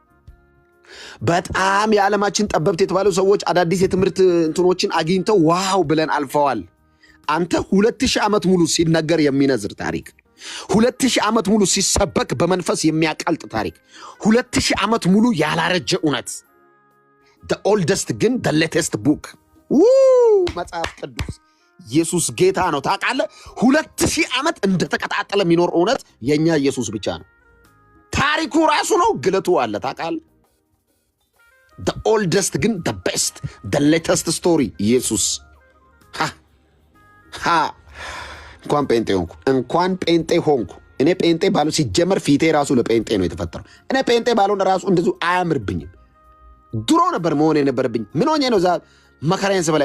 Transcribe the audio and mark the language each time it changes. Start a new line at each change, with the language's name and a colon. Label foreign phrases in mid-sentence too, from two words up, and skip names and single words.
Amharic: በጣም የዓለማችን ጠበብት የተባሉ ሰዎች አዳዲስ የትምህርት እንትኖችን አግኝተው ዋው ብለን አልፈዋል። አንተ 2000 ዓመት ሙሉ ሲነገር የሚነዝር ታሪክ፣ 2000 ዓመት ሙሉ ሲሰበክ በመንፈስ የሚያቀልጥ ታሪክ፣ 2000 ዓመት ሙሉ ያላረጀ እውነት፣
English: the oldest
Amharic: ግን
English: the latest book
Amharic: መጽሐፍ ቅዱስ። ኢየሱስ ጌታ ነው ታውቃለህ። 2000 ዓመት እንደተቀጣጠለ የሚኖር እውነት የኛ ኢየሱስ ብቻ ነው። ታሪኩ ራሱ ነው፣ ግለቱ አለ ታውቃለህ።
English: the oldest
Amharic: ግን
English: the best the latest story
Amharic: ኢየሱስ። እንኳን ጴንጤ ሆንኩ። እኔ ጴንጤ ባሉ ሲጀመር ፊቴ ራሱ ለጴንጤ ነው የተፈጠረው። እኔ ጴንጤ ባሉን ራሱ እንደዚሁ አያምርብኝም። ድሮ ነበር መሆን የነበረብኝ። ምን ሆኜ ነው ዛ መከራዬን ስበላይ?